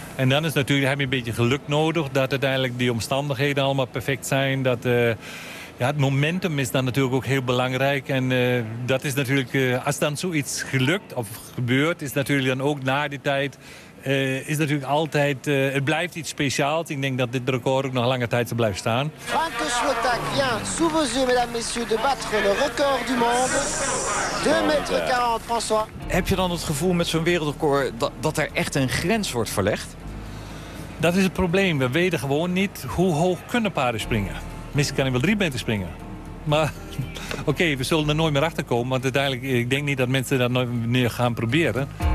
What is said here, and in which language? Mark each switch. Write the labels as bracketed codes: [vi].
[nl] En dan is natuurlijk, heb je een beetje geluk nodig dat uiteindelijk die omstandigheden allemaal perfect zijn. Dat, ja, het momentum is dan natuurlijk ook heel belangrijk. En dat is natuurlijk, als dan zoiets gelukt of gebeurt, is natuurlijk dan ook na die tijd. Is natuurlijk altijd, het blijft iets speciaals. Ik denk dat dit record ook nog lange tijd zal blijven staan. [fr] Franck Slotak vient sous vos yeux, mesdames, messieurs, de battre le record du monde. 2,40 meter, François. [nl] Heb je dan het gevoel met zo'n wereldrecord dat er echt een grens wordt verlegd? Dat is het probleem. We weten gewoon niet hoe hoog kunnen paarden springen. Misschien kan hij wel 3 meter springen. Maar oké, okay, we zullen er nooit meer achter komen. Want uiteindelijk, ik denk niet dat mensen dat nooit meer gaan proberen.